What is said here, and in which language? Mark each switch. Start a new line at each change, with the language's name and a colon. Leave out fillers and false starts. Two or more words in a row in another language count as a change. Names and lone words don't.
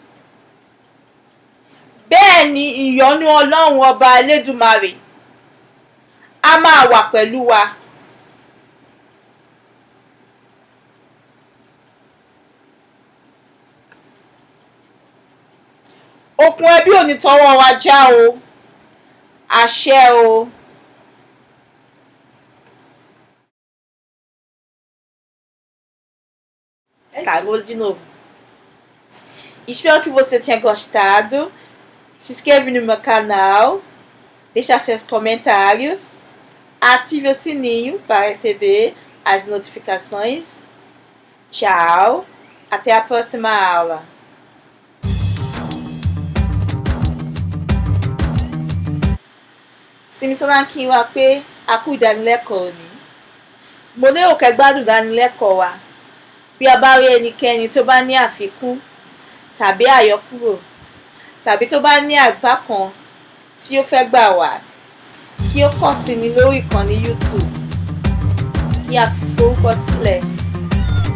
Yoruba: Bẹ́ẹ̀ ni ìyọ́nú Ọlọ́run Ọba Elédùmarè á máa wà pẹ̀lú wa. Okùn ẹbí ò ní tọwọ́ wa já o. Àṣẹ o.
Portuguese: Acabou de novo. Espero que você tenha gostado. Se inscreve no meu canal, deixa seus comentários, ative o sininho para receber as notificações. Tchau, até a próxima aula.
Yoruba: Simisolanki wa pé a kú ìdánilẹ́kọ̀ọ́ ni. Mo lérò kẹ́ gbádùn ìdánilẹ́kọ̀ọ́ wa. Bí a bá rí ẹnikẹ́ni tó bá ní àfikún tàbí àyọkúrò tàbí tó bá ní àgbá kan tí ó fẹ́ gbà wá, kí ó kàn sí mi lórí ìkànnì YouTube kí a fi forúkọ sílẹ̀.